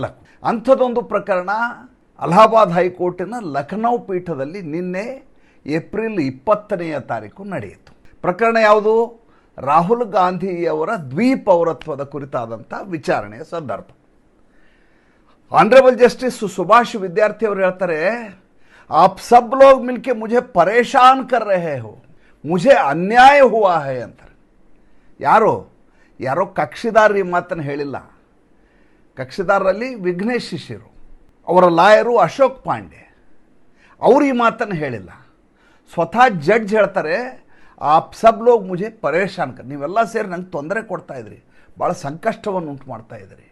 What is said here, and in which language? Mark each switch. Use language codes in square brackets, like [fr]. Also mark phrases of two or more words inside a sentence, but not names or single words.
[kn] ಅಂಥದ್ದೊಂದು ಪ್ರಕರಣ ಅಲಹಾಬಾದ್ ಹೈಕೋರ್ಟಿನ ಲಖನೌ ಪೀಠದಲ್ಲಿ ನಿನ್ನೆ ಏಪ್ರಿಲ್ 20ನೇ ತಾರೀಕು ನಡೆಯಿತು. ಪ್ರಕರಣ ಯಾವುದು? ರಾಹುಲ್ ಗಾಂಧಿಯವರ ದ್ವಿಪೌರತ್ವದ ಕುರಿತಾದಂಥ ವಿಚಾರಣೆಯ ಸಂದರ್ಭ. [en] Honorable Justice [kn] ಸುಭಾಷ್ ವಿದ್ಯಾರ್ಥಿ ಅವರು ಹೇಳ್ತಾರೆ, [hi] आप सब लोग मिलके मुझे परेशान कर रहे हो, मुझे अन्याय हुआ है ಅಂತಾರೆ. [kn] ಯಾರೋ ಕಕ್ಷಿದಾರರು ಈ ಮಾತನ್ನು ಹೇಳಿಲ್ಲ. ಕಕ್ಷಿದಾರರಲ್ಲಿ ವಿಘ್ನೇಶ್ ಶಿಶಿರು, ಅವರ ಲಾಯರು ಅಶೋಕ್ ಪಾಂಡೆ, ಅವರು ಈ ಮಾತನ್ನು ಹೇಳಿಲ್ಲ. ಸ್ವತಃ ಜಡ್ಜ್ ಹೇಳ್ತಾರೆ, [hi] आप सब लोग मुझे परेशान कर, [kn] ನೀವೆಲ್ಲ ಸೇರಿ ನಂಗೆ ತೊಂದರೆ ಕೊಡ್ತಾ ಇದ್ರಿ, ಭಾಳ ಸಂಕಷ್ಟವನ್ನು ಉಂಟು ಮಾಡ್ತಾ ಇದ್ರಿ.